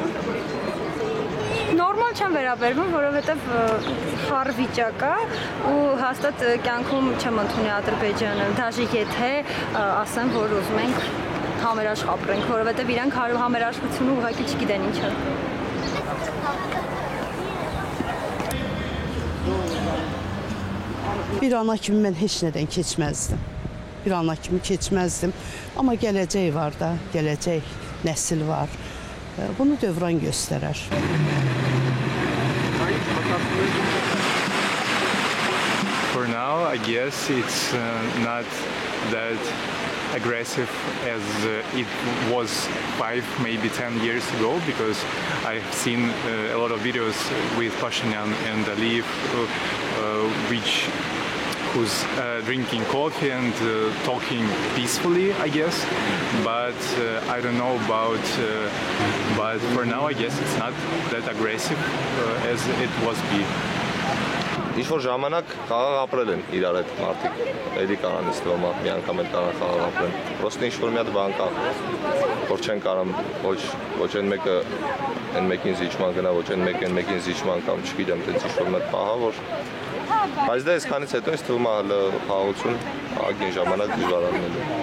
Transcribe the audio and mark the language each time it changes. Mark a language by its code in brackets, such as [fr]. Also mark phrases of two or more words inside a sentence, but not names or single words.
[hy] Նորմալ չեմ վերաբերվում, որովհետև խառ վիճակ է ու հաստատ կյանքում չեմ ընդունի Ադրբեջանը, դաժե եթե ասեմ, որ ուզում ենք համերաշխ ապրենք, որովհետև իրանք համերաշխությունը ուղղակի չգիտեն ինչ է։ [az] Bir ana kimi mən heç nədən keçməzdim. Bir ana kimi keçməzdim. Amma gələcək var da, gələcək nəsil var. Bunu dövran göstərər. [en] For now, I guess it's not that aggressive as it was 5, maybe 10 years ago, because I've seen a lot of videos with Pashinyan and Aliyev, who's drinking coffee and talking peacefully, I guess. But I don't know about. But for now, I guess it's not that aggressive as it was before. [hy] Ինչ-որ ժամանակ խաղաղ ապրել են իրար հետ մարդիկ, էլի կարան իստվամա, մի անգամ էլ կարան խաղաղ ապրեն։ Պրոստը ինչ-որ մի հատ բան կա, որ չեն կարամ, ոչ են մեկը են մեկին զիջման գնա, ոչ են մեկին զիջման կամ չգիտեմ, տենց ինչ-որ մի հատ պահա, որ բայց դա այսքանից հետո ինձ թվում է խաղաղություն ագին ժամանակ դժվարանալու։